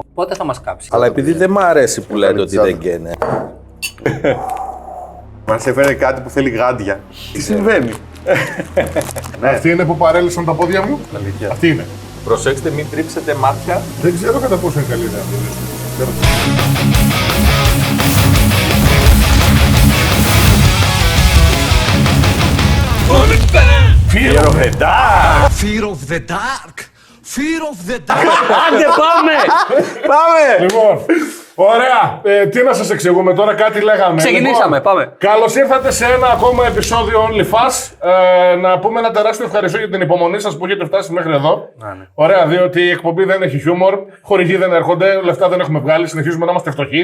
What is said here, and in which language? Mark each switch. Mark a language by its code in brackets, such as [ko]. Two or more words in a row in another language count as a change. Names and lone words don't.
[el] Πότε θα μας κάψει? Αλλά επειδή δεν μ' αρέσει που λέτε ότι δεν καίνε. Μας έφερε κάτι που θέλει γάντια. Τι συμβαίνει? Αυτή είναι που παρέλυσαν τα πόδια μου. Αυτή είναι. Προσέξτε, μην τρίψετε μάτια. Δεν ξέρω κατά πόσο είναι καλή ιδέα. [en] Fear of the dark! Fear of the dark! Fear of the dark! [el] Άντε πάμε! Πάμε! Λοιπόν, ωραία. Τι να σας εξηγούμε τώρα, κάτι λέγαμε. Ξεκινήσαμε, Λοιπόν, πάμε. καλώς ήρθατε σε ένα ακόμα επεισόδιο OnlyFans. Να πούμε ένα τεράστιο ευχαριστώ για την υπομονή σας που έχετε φτάσει μέχρι εδώ. Ναι. Ωραία, διότι η εκπομπή δεν έχει χιούμορ, χορηγοί δεν έρχονται, λεφτά δεν έχουμε βγάλει, συνεχίζουμε να είμαστε φτωχοί.